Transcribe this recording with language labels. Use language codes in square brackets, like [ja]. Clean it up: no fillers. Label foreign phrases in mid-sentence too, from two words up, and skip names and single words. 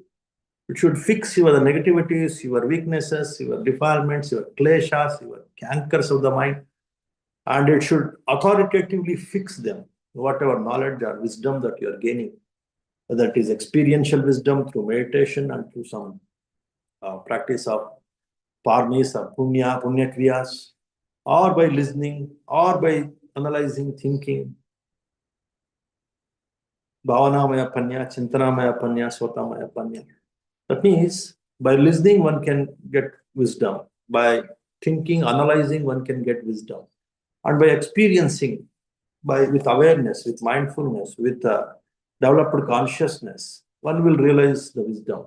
[en] It should fix your negativities, your weaknesses, your defilements, your kleshas, your cankers of the mind, and it should authoritatively fix them, whatever knowledge or wisdom that you are gaining, whether it is experiential wisdom through meditation and through some practice of parmis or [sa] punya kriyas, [en] or by listening, or by analyzing, thinking. [pi] Bhavanamaya panya, chintanamaya panya, swatamaya panya. [en] That means by listening, one can get wisdom. By thinking, analyzing, one can get wisdom. And by experiencing, with awareness, with mindfulness, with developed consciousness, one will realize the wisdom.